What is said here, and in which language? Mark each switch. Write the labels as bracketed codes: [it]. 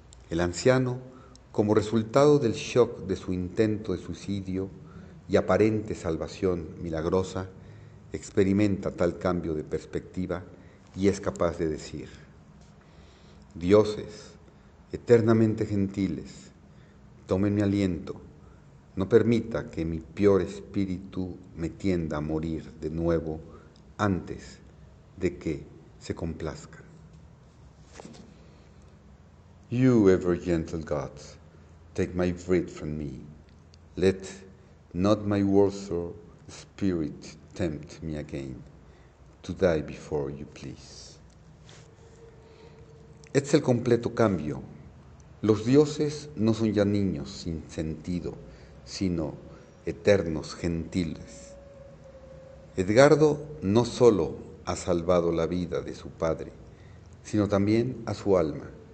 [es] El anciano, como resultado del shock de su intento de suicidio y aparente salvación milagrosa, experimenta tal cambio de perspectiva y es capaz de decir: dioses, eternamente gentiles, tomen mi aliento, no permita que mi peor espíritu me tienda a morir de nuevo antes de que se complazca. [en] You ever gentle gods, take my breath from me. Let not my worthless spirit tempt me again to die before you please. [es] Este es el completo cambio. Los dioses no son ya niños sin sentido, sino eternos gentiles. Edgardo no solo ha salvado la vida de su padre, sino también a su alma.